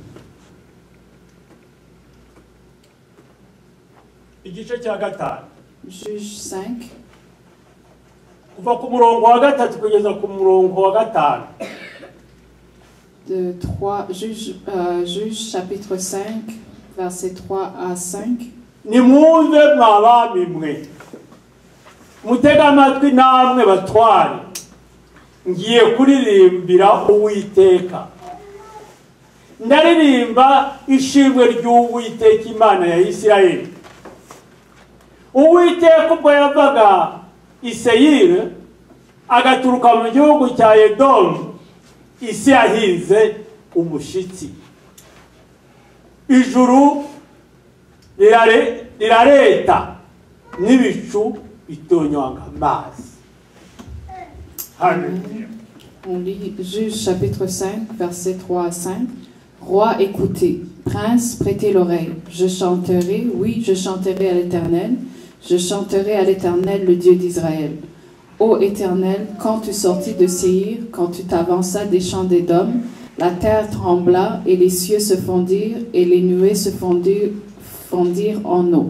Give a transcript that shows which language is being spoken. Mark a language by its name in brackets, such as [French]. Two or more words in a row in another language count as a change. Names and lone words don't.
[French] Juge 5. De 3, Juge chapitre 5, versets 3 à 5. [Kinyarwanda] Nimwumve mwabami mwe mutega amatwi namwe batware ngiye kuririmbira Uwiteka ndaririmba ishimwe ry'Uwiteka Imana ya Isirayeli. Uwiteka ubwo yavaga i Seyiri agaturuka mu gihugu cya Edomu, isi yahinze umushitsi, ijuru rirareta n'ibicu bitonywanga amazi. [French] On lit Juge chapitre 5, versets 3 à 5. Roi, écoutez, prince, prêtez l'oreille. Je chanterai, oui, je chanterai à l'Éternel. Je chanterai à l'Éternel, le Dieu d'Israël. Ô Éternel, quand tu sortis de Séhir, quand tu t'avanças des champs d'Édom, la terre trembla et les cieux se fondirent et les nuées se fondirent en eau.